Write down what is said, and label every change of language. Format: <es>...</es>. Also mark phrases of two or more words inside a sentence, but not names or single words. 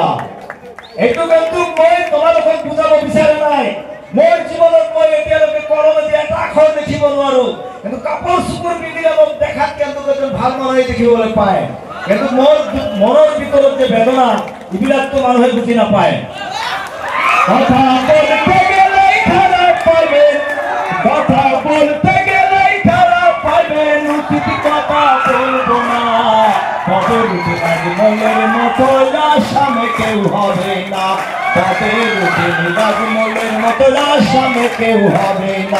<as>এইটো কিন্তু মই তোমালোকক বুজাব বিচৰা নাই। মোৰ জীৱনত মই এতিয়ালৈকে কলমেদি এটা আখৰ দেখিব নোৱাৰো, কিন্তু কাপোৰ চুপুৰ পিন্ধিলে মোক দেখাত কিন্তু এজন ভাল মানুহে দেখিবলৈ পায়। কিন্তু মোৰ মনৰ ভিতৰত যে বেদনা, এইবিলাকতো মানুহে বুজি নাপায়।</as> <bn>কথা বলতে গেলেই খারাপ পাইবেন, কথা বলতে গেলেই খারাপ পাইবেন, উচিত কথা বলবো না। তাদের মনের মতো আসামে কেউ হবে না, তাদের মনের মতো আসামে কেউ হবে না।</bn>